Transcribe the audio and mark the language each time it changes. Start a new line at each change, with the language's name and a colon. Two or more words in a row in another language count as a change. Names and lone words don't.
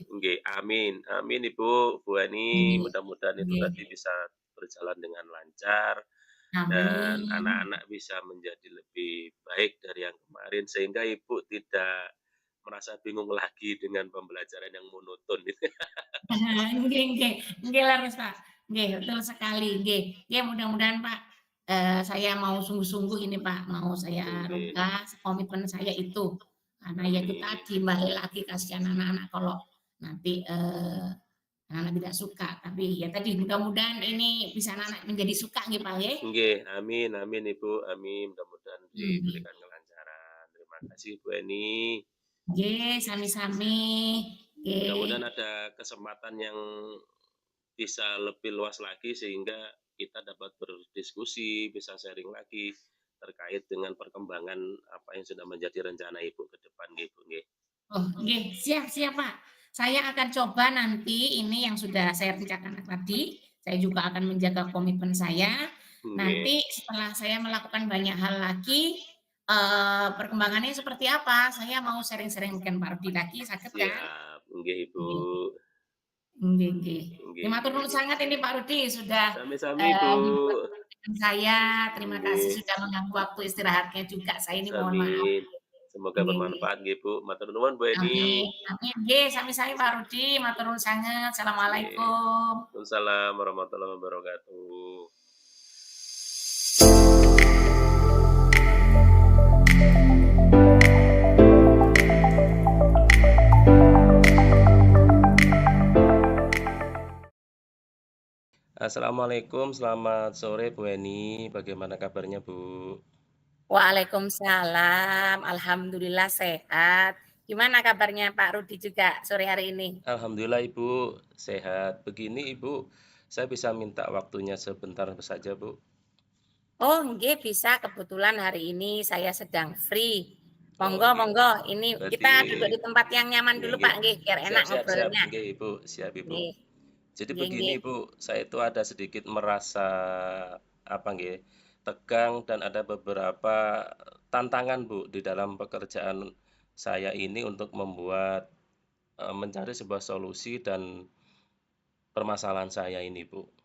Indonesian: Nggih, amin amin Ibu, Bu Ani, nggih, mudah-mudahan itu nggih. tadi bisa berjalan dengan lancar dan Amin. anak-anak bisa menjadi lebih baik dari yang kemarin, sehingga Ibu tidak merasa bingung lagi dengan pembelajaran yang monoton itu.
Javanese: Nggih, nggih leres, Pak.
Indonesian: Nggih, betul sekali, nggih. Nggih, mudah-mudahan, Pak, saya mau sungguh-sungguh ini, Pak, mau saya Nggih, rubah komitmen saya itu. Karena ya itu amin. tadi, balik lagi kasihan anak-anak kalau nanti, anak-anak tidak suka. Tapi ya tadi, mudah-mudahan ini bisa anak-anak menjadi suka nggih, Pak, nggih. Nggih, amin amin Ibu, amin, mudah-mudahan Nggih. diberikan kelancaran. Terima kasih Bu Eni.
Javanese: Nggih, sami-sami.
Indonesian: Mudah-mudahan Nggih. ada kesempatan yang bisa lebih luas lagi sehingga kita dapat berdiskusi, bisa sharing lagi terkait dengan perkembangan apa yang sudah menjadi rencana Ibu ke depan nggih, Bu, nggih. Oh, nggih, siap siap, Pak. Saya akan coba nanti ini yang sudah saya rencanakan tadi, saya juga akan menjaga komitmen saya. Nggih, Nanti setelah saya melakukan banyak hal lagi, perkembangannya seperti apa, saya mau sharing-sharing dengan Pak Rudi lagi, saged kan? siap. Nggih, Ibu. Nggih nggih nggih. Nggih Ya matur nggih nuwun nggih. sangat ini Pak Rudi sudah, Sami-sami, Bu. dibuat dengan saya. Terima kasih Nggih, sudah mengganggu waktu istirahatnya juga, saya ini mohon maaf. sami. Semoga Nggih nggih. bermanfaat nggih, Bu.
Javanese: Matur nuwun,
Indonesian: Bu Eni. Amin amin.
Javanese: Nggih, sami-sami Pak Rudi, matur nuwun sanget.
Indonesian: Nggih. Assalamualaikum.
Arabic: وعليكم السلام ورحمة الله وبركاته. السلام عليكم,
Indonesian: selamat sore
Arabic: Bu Eni.
Indonesian: Bagaimana kabarnya, Bu?
Arabic: وعليكم السلام، الحمد لله sehat.
Indonesian: Gimana kabarnya Pak Rudi juga sore hari ini? Alhamdulillah Ibu sehat. Begini Ibu, saya bisa minta waktunya sebentar saja, Bu? Oh nggih bisa, kebetulan hari ini saya sedang free. Oh Monggo nggih. monggo, ini Berarti kita duduk di tempat yang nyaman nggih dulu nggih. Pak, nggih, biar Siap enak siap siap. ngobrolnya. Nggih Ibu, siap Ibu. Nggih Jadi nggih begini nggih. Bu, saya itu ada sedikit merasa apa nggih, tegang dan ada beberapa tantangan Bu di dalam pekerjaan saya ini untuk membuat mencari sebuah solusi dan permasalahan saya ini, Bu.